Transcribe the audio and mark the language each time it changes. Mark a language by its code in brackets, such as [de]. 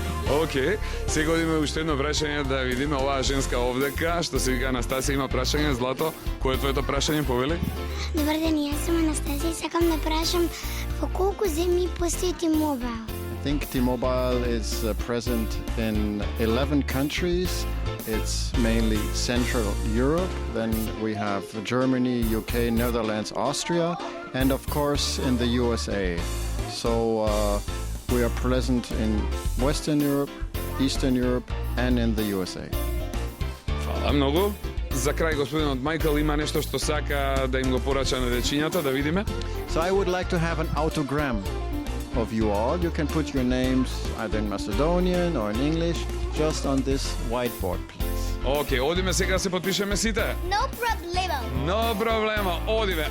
[mk] Океј, сега одиме уште едно прашање да видиме оваа женска овдека, што се вика Анастасија, има прашање. Злато, кој е твоето прашање, повели? Добар ден, јас сум Анастасија и сакам да прашам во колку земји постои T-Mobile? [en] I think T-Mobile is present in 11 countries. It's mainly Central Europe. Then we have Germany, UK, Netherlands, Austria, and of course in the USA. So we are present in Western Europe, Eastern Europe, and in the USA. [mk] Фала многу. За крај, господинот Майкл има нешто што сака да им го порача на дечињата, да видиме. [en] So I would like to have an autogram of you all. You can put your names either in Macedonian or in English just on this whiteboard, please. [mk] Океј, одиме сега да се потпишеме сите. [en] No problema. [mk] No проблема, одиме.